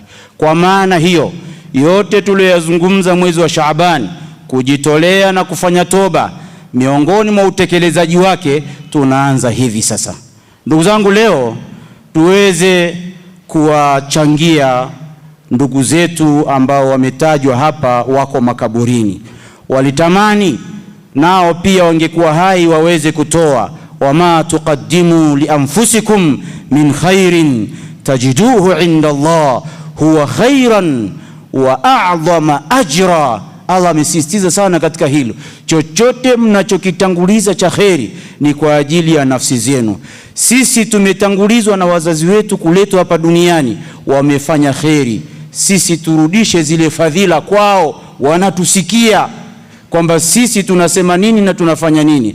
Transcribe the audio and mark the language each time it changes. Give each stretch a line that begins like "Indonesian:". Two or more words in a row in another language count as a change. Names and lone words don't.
Swahili: Kwa maana hiyo, yote tuliyozungumza mwezi wa Shaaban, kujitolea na kufanya toba, miongoni mwa utekelezaji wake tunaanza hivi sasa. Ndugu zangu, leo tuweze kuwachangia ndugu zetu ambao wametajwa hapa wako makaburini. Walitamani nao pia wangekuwa hai waweze kutoa.
Arabic: وما تقدموا لأنفسكم من خير تجدوه عند الله هو خيرا وأعظم أجرا.
Swahili: Allah amesisitiza sana katika hilo. Chochote mnachokitanguliza cha kheri ni kwa ajili ya nafsi zenu. Sisi tumetangulizwa na wazazi wetu kuletwa hapa duniani, wamefanya kheri. Sisi turudishe zile fadhila kwao, wanatusikia kwamba sisi tunasema nini na tunafanya nini.